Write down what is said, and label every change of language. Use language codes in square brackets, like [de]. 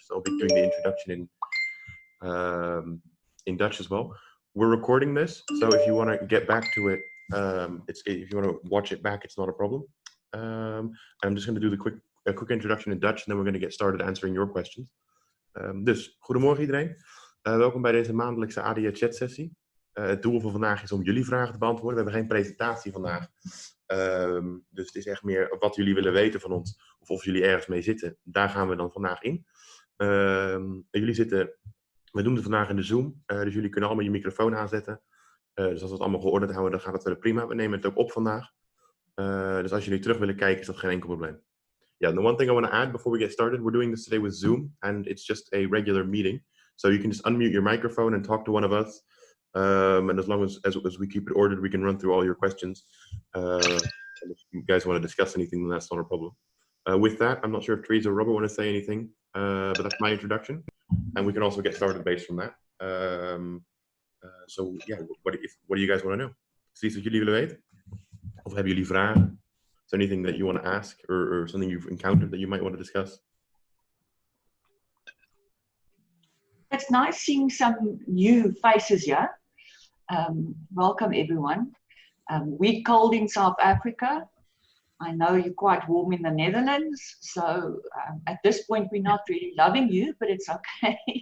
[en] So I'll be doing the introduction in Dutch as well. We're recording this, so if you want to get back to it, if you want to watch it back, it's not a problem. I'm just going to do a quick introduction in Dutch, and then we're going to get started answering your questions. [nl] Dus, goedemorgen iedereen. Welkom bij deze maandelijkse ADR chat sessie. Het doel van vandaag is om jullie vragen te beantwoorden. We hebben geen presentatie vandaag. Dus het is echt meer wat jullie willen weten van ons, of jullie ergens mee zitten. Daar gaan we dan vandaag in. We doen het vandaag in de Zoom, dus jullie kunnen allemaal je microfoon aanzetten. Dus als we het allemaal geordend houden, dan gaat het wel prima. We nemen het ook op vandaag. Dus als jullie terug willen kijken, is dat geen enkel probleem. [en] Yeah, the one thing I want to add before we get started, we're doing this today with Zoom, and it's just a regular meeting. So you can just unmute your microphone and talk to one of us. And as long as we keep it ordered, we can run through all your questions. And if you guys want to discuss anything, then that's not a problem. With that, I'm not sure if Teresa or Robert want to say anything, but that's my introduction. And we can also get started based from that. So yeah, what do you guys want to know? [nl] Is er iets wat jullie willen weten? Of hebben jullie vragen? [en] Is there anything that you want to ask or something you've encountered that you might want to discuss? It's nice seeing some new faces here. Welcome everyone. We're cold in South Africa. I know you're quite warm in the Netherlands, so at this point we're not really loving you, but it's okay.